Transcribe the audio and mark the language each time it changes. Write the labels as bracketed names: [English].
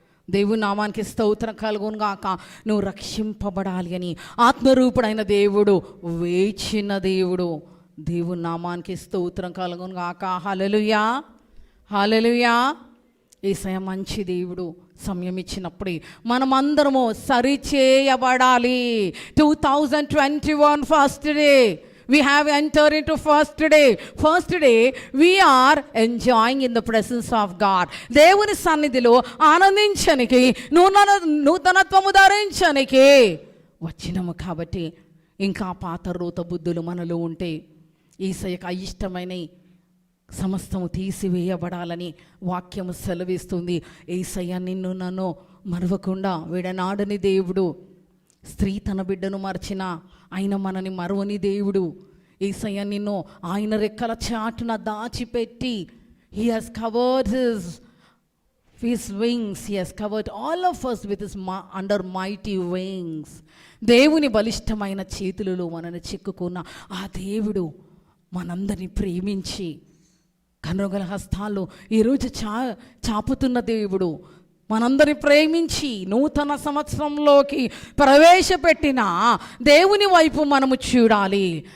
[Telugu] దేవుని నామానికి స్తోత్రం కలుగునుగాక. నువ్వు రక్షింపబడాలి అని ఆత్మరూపుడైన దేవుడు వేచిన దేవుడు. దేవుని నామానికి స్తోత్రం కలుగునుగాక. హల్లెలూయా, హల్లెలూయా. యేసయ్య మంచి దేవుడు. సమయం ఇచ్చినప్పుడే మనమందరము సరిచేయబడాలి. 2021 first day [English] We have entered into first day. First day, we are enjoying in the presence of God. [Telugu] దేవుని సన్నిధిలో ఆనందించనికి, నూతనత్వము ధరించనికి వచ్చినము. కాబట్టి ఇంకా పాత రూత బుద్ధులు మనలో ఉంటే యేసయ్యకు అయిష్టమైన సమస్తము తీసివేయబడాలని వాక్యము సెలవిస్తుంది. యేసయ్య నిన్ను నన్ను మరవకుండా విడనాడని దేవుడు. స్త్రీ తన బిడ్డను మర్చినా ఆయన మనని మరువని దేవుడు. యేసయ్య నిన్ను ఆయన రెక్కల చాటున దాచిపెట్టి [English] He has covered His wings. He has covered all of us with His under mighty wings. [Telugu] దేవుని బలిష్టమైన చేతులలో మనని చిక్కుకున్న ఆ దేవుడు మనందరినీ ప్రేమించి కనుగల హస్తాల్లో ఈరోజు చాపుతున్న దేవుడు మనందరిని ప్రేమించి నూతన సంవత్సరంలోకి ప్రవేశపెట్టిన దేవుని వైపు మనము చూడాలి.